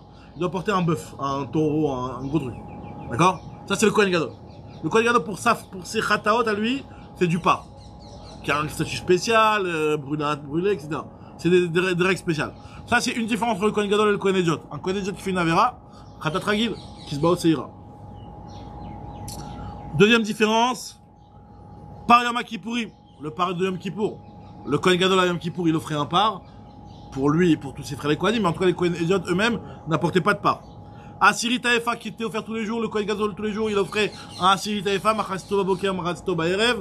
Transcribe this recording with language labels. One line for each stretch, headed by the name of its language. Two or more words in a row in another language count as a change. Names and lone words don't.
French: Il doit porter un bœuf, un taureau, un gros truc. D'accord? Ça, c'est le
Hebrew: כהן גדול.
French: Le
Hebrew: כהן גדול,
French: pour ses chataot à lui, c'est du par. Qui a un statut spécial, brûlé, etc. C'est des règles spéciales. Ça, c'est une différence entre le
Hebrew: כהן גדול
French: et le
Hebrew: כהן הדיוט.
French: Un
Hebrew: כהן הדיוט
French: qui fait une Avera,
Hebrew: חטאת רגיל,
French: qui se bat au Seira. Deuxième différence, par Yom Kippourim, le par de Yom Kippour. Le
Hebrew: כהן גדול
French: à Yom Kippour, il offrait un par pour lui et pour tous ses frères les Kohanim, mais en tout cas les
Hebrew: כהן הדיוט
French: eux-mêmes n'apportaient pas de par.
Hebrew: עשירית האיפה
French: qui était offert tous les jours, le
Hebrew: כהן גדול
French: tous les jours, il offrait un
Hebrew: עשירית האיפה, מחציתה בבוקר, מחציתה בערב.